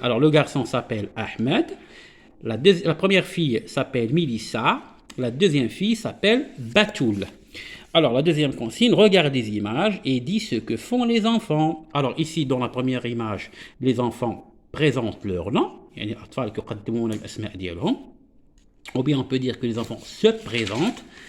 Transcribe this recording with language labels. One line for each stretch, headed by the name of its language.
French: Alors le garçon s'appelle Ahmed. La première fille s'appelle Mélissa. La deuxième fille s'appelle Batoul. Alors la deuxième consigne, regarde les images et dis ce que font les enfants. Alors ici, dans la première image, les enfants présentent leur nom.
Arabic: يعني الأطفال يقدمون الأسماء ديالهم.
French: Ou bien on peut dire que les enfants se présentent.